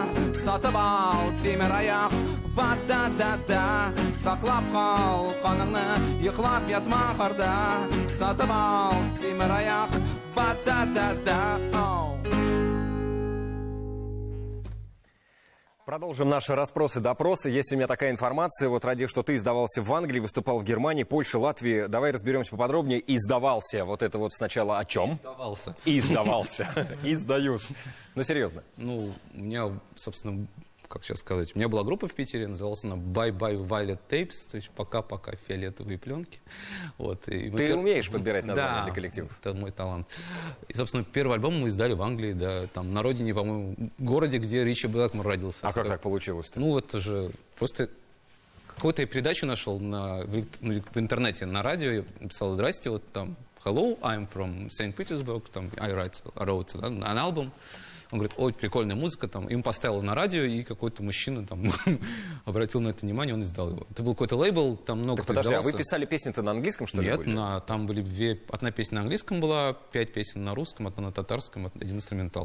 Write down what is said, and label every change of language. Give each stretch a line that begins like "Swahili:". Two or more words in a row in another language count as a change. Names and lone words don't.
Tatar: Сатып ал тимер аяк, ба-да-да-да. Саклап кал каныңны, йоклап ятма карда. Сатып ал тимер аяк, ба-да-да-да.
Russian: Продолжим наши расспросы-допросы. Есть у меня такая информация, вот ради, что ты издавался в Англии, выступал в Германии, Польше, Латвии. Давай разберемся поподробнее. Издавался. Вот это вот сначала о чем? Издавался. Издавался. Издаюсь. Ну, серьезно. Ну, у меня, собственно, как сейчас сказать, у меня была группа в Питере, называлась она Bye Bye Violet Tapes, то есть пока-пока фиолетовые пленки. Вот, и Ты умеешь подбирать названия для коллективов? Это мой талант. И, собственно, первый альбом мы издали в Англии, да, там на родине, по-моему, городе, где Ричи Блэкмор родился. А как так получилось-то? Ну, это же просто какую-то я передачу нашел в интернете, на радио, я написал: «Здрасте, вот там,
English: hello, I'm from St. Petersburg, там, I wrote an album».
Russian: Он говорит: ой, прикольная музыка, там, им поставил на радио, и какой-то мужчина там обратил на это внимание, он издал его. Это был какой-то лейбл, там много кто Подожди, а издавался. вы писали песни-то на английском, что ли? Нет, там были одна песня на английском была, 5 песен на русском, одна на татарском, один инструментал.